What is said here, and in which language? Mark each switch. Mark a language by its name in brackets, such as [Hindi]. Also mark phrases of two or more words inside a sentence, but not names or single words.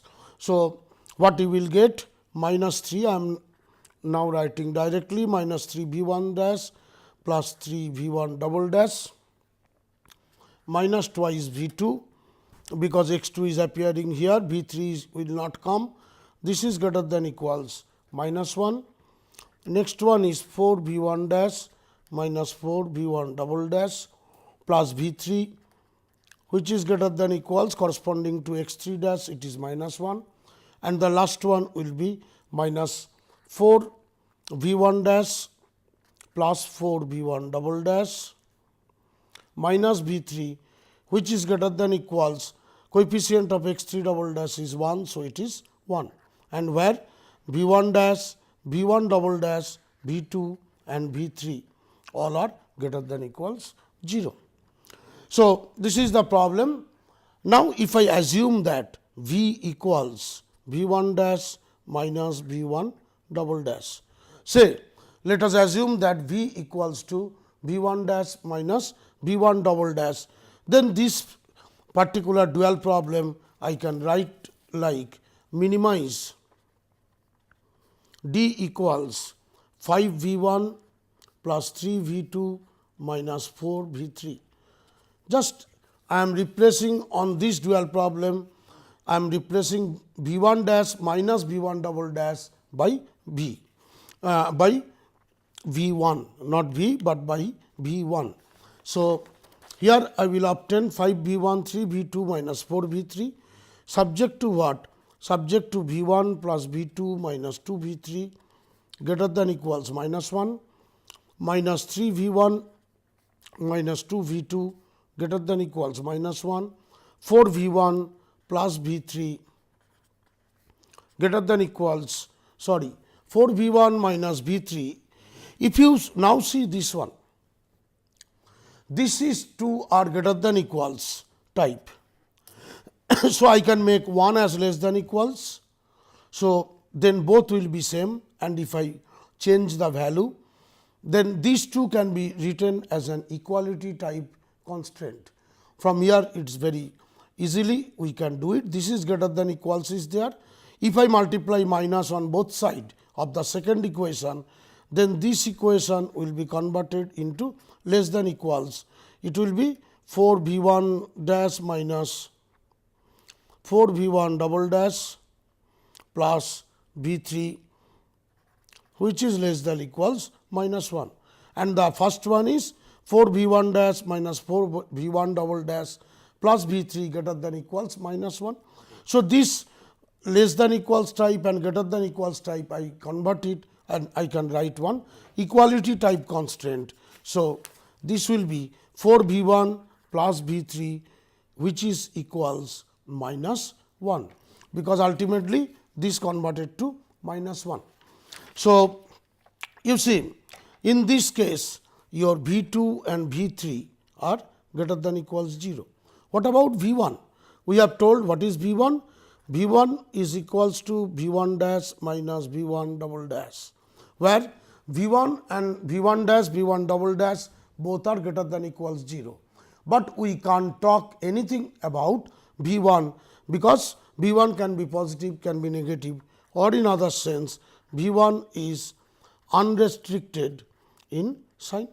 [English] So, what you will get minus 3, I am now writing directly minus 3 v 1 dash plus 3 v 1 double dash minus twice v 2, because x 2 is appearing here, v 3 will not come. This is greater than equals minus 1. Next one is 4 v 1 dash minus 4 v 1 double dash plus v 3, which is greater than equals corresponding to x 3 dash, it is minus 1, and the last one will be minus 4 v 1 dash plus 4 v 1 double dash minus v 3, which is greater than equals coefficient of x 3 double dash is 1. So, it is 1, and where v 1 dash, v 1 double dash, v 2 and v 3 all are greater than equals 0. So, this is the problem. Now, if I assume that v equals v 1 dash minus v 1 double dash, say let us assume that v equals to v 1 dash minus v 1 double dash, then this particular dual problem I can write like minimize d equals 5 v 1 plus 3 v 2 minus 4 v 3. Just I am replacing on this dual problem, I am replacing v 1 dash minus v 1 double dash by v, by v 1, not v, but by v 1. So, here I will obtain 5 v 1 3 v 2 minus 4 v 3 subject to what? Subject to v 1 plus v 2 minus 2 v 3 greater than equals minus 1 minus 3 v 1 minus 2 v 2 greater than equals minus 1, 4 v 1 plus v 3 greater than equals 4 v 1 minus v 3. If you now see this one, this is 2 are greater than equals type. So, I can make 1 as less than equals. So, then both will be same, and if I change the value, then these two can be written as an equality type constraint. From here it is very easily we can do it. This is greater than equals is there. If I multiply minus on both sides of the second equation, then this equation will be converted into less than equals. It will be 4 v 1 dash minus 4 v 1 double dash plus v 3 which is less than equals minus 1, and the first one is 4 v 1 dash minus 4 v 1 double dash plus v 3 greater than equals minus 1. So, this less than equals type and greater than equals type I convert it and I can write one equality type constraint. So, this will be 4 v 1 plus v 3 which is equals minus 1, because ultimately this converted to minus 1. So, you see in this case your v 2 and v 3 are greater than equals 0. What about v 1? We have told what is v 1? v 1 is equals to v 1 dash minus v 1 double dash, where v 1 and v 1 dash v 1 double dash both are greater than equals 0. But we can't talk anything about v 1, because v 1 can be positive, can be negative, or in other sense v 1 is unrestricted in sign.